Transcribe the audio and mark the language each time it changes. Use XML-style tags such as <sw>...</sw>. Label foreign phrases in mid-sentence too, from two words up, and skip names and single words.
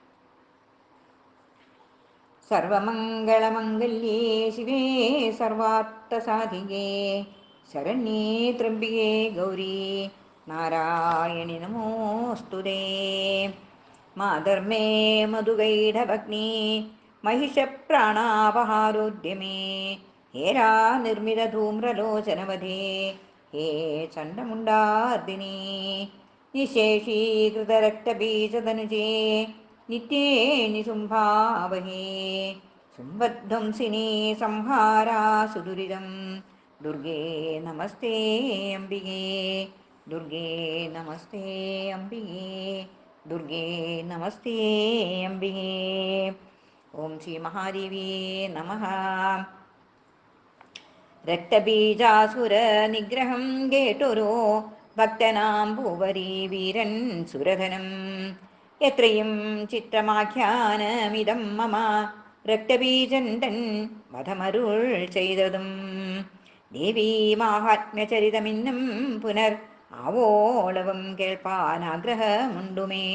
<sa>സർവമംഗളമംഗല്യേ ശിവേ സർവാർത്ഥസാധികേ ശരണ്യേ ത്രംബികേ ഗൗരീ നാരായണി നമോസ്തുതേ. മാതർമേ മധുകൈഢഭഗ്നീ महिषप्राणापहारोद्यमे हेरा निर्मितधूम्रलोचनवधे हे चण्डमुण्डार्दिनी निशेषीकृतरक्तबीजतनुजे नित्ये निशुम्भावहे शुम्भध्वंसिनी संहारा सुदुरिदं दुर्गे नमस्ते अम्बिके दुर्गे नमस्ते अम्बिके दुर्गे नमस्ते अम्बिके. ഓം ശ്രീ മഹാദേവിയേ നമഃ.</sa> <ml>രക്തബീജാസുര നിഗ്രഹം കേട്ടൊരു ഭക്തനാം ഭൂവരി വീരൻ സുരധനം എത്രയും ചിത്രമാഖ്യാനമിതം മമ രക്തബീജന്തൻ വധമരുൾ ചെയ്തതും ദേവീ മാഹാത്മ്യചരിതമിന്നും പുനർ ആവോളവും കേൾപ്പാനാഗ്രഹമുണ്ടുമേ.</ml>